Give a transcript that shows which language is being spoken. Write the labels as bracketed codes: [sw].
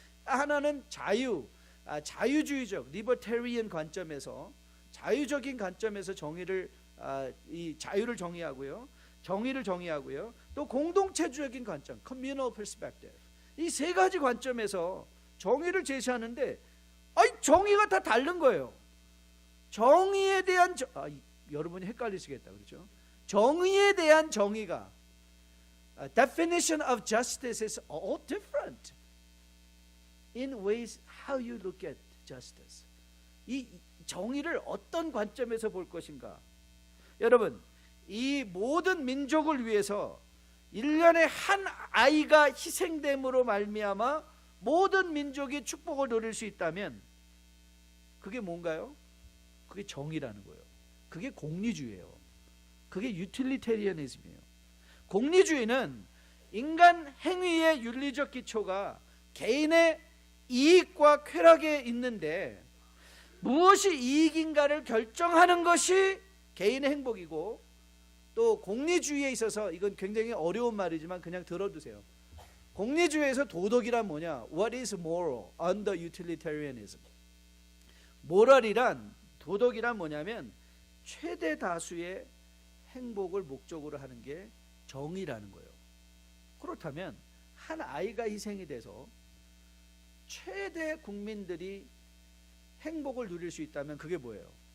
[ko] 하나는 자유주의적, 리버테리언 관점에서 자유적인 관점에서 이 자유를 정의하고요. 정의를 정의하고요. 또 공동체주의적인 관점, [en] communal perspective. [ko] 이 세 가지 관점에서 정의를 제시하는데 정의가 다 다른 거예요. 정의에 대한 여러분이 헷갈리시겠다, 그렇죠? 정의에 대한 정의가 [en] definition of justice is all different in ways how you look at justice. [ko] 이 정의를 어떤 관점에서 볼 것인가? 여러분, 이 모든 민족을 위해서 1년에 한 아이가 희생됨으로 말미암아 모든 민족이 축복을 누릴 수 있다면 그게 뭔가요? 그게 정의라는 거예요. 그게 공리주의예요. 그게 유틸리테리아니즘이에요. 공리주의는 인간 행위의 윤리적 기초가 개인의 이익과 쾌락에 있는데 무엇이 이익인가를 결정하는 것이 개인의 행복이고, 또 공리주의에 있어서 이건 굉장히 어려운 말이지만 그냥 들어두세요. 공리주의에서 도덕이란 뭐냐? [en] What is moral under utilitarianism? [ko] 모럴이란, 도덕이란 뭐냐면 최대 다수의 행복을 목적으로 하는 게 정의라는 거예요. 그렇다면 한 아이가 희생이 돼서 최대 국민들이 행복을 누릴 수 있다면 그게 뭐예요?